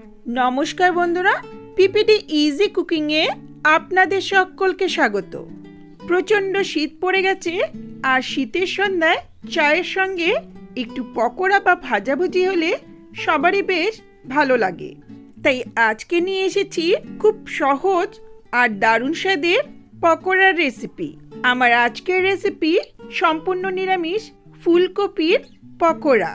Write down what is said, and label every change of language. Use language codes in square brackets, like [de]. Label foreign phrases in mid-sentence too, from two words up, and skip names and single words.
[bn] নমস্কার বন্ধুরা পিপিটি ইজি কুকিংয়ে আপনাদের সকলকে স্বাগত। প্রচণ্ড শীত পড়ে গেছে আর শীতের সন্ধ্যায় চায়ের সঙ্গে একটু পকোড়া বা ভাজাভুজি হলে সবারই বেশ ভালো লাগে। তাই আজকে নিয়ে এসেছি খুব সহজ আর দারুণ স্বাদের পকোড়ার রেসিপি। আমার আজকের রেসিপি সম্পূর্ণ নিরামিষ ফুলকপির পকোড়া।